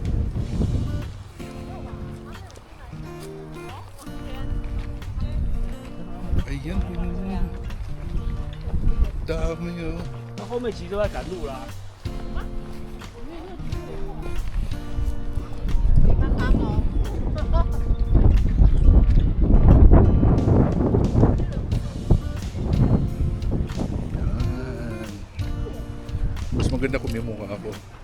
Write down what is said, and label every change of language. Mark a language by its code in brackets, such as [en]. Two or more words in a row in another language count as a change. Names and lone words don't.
[tl] Ayan, dami oh. [zh] 他后面其实都在赶路啦。 [tl] Mas maganda kung may mukha ako.